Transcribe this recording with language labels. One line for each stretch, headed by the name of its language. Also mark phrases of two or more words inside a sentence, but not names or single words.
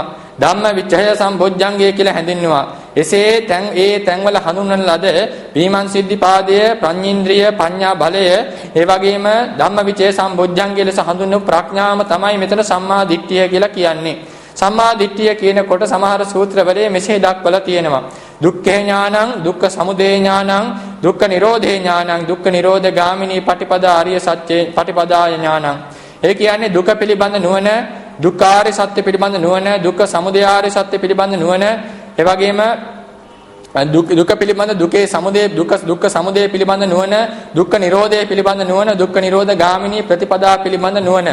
Sinhala: ධම්ම විචය සම්බොජ්ජංගය කියලා හැඳින්වනවා. එසේ ඒ තැන්වල හඳුන්වන ලද විමර්ශිද්ධිපාදය, පඤ්ඤේන්ද්‍රිය, පඤ්ඤා බලය, ඒ වගේම ධම්ම විචය සම්බොජ්ජංගය ලෙස හඳුන්වන ප්‍රඥාම තමයි මෙතන සම්මා දිට්ඨිය කියලා කියන්නේ. සම්මා දිට්ඨිය කියනකොට සමහර සූත්‍රවලේ මෙසේ දක්වලා තියෙනවා.
Pali: දුක්ඛේ ඥානං, දුක්ඛ සමුදය ඥානං, දුක්ඛ නිරෝධේ ඥානං, දුක්ඛ නිරෝධ ගාමිනී පටිපදා ආර්ය සත්‍ය පටිපදාය ඥානං.
Sinhala: ඒ කියන්නේ දුක පිළිබඳ නුවණ, දුක්ඛාරය සත්‍ය පිළිබඳ නුවණ, දුක්ඛ සමුදය ආර්ය සත්‍ය පිළිබඳ නුවණ, ඒ වගේම දුක පිළිබඳ දුකේ සමුදය, දුක්ඛ සමුදය පිළිබඳ නුවණ, දුක්ඛ නිරෝධය පිළිබඳ නුවණ, දුක්ඛ නිරෝධ ගාමිනී ප්‍රතිපදා පිළිබඳ නුවණ.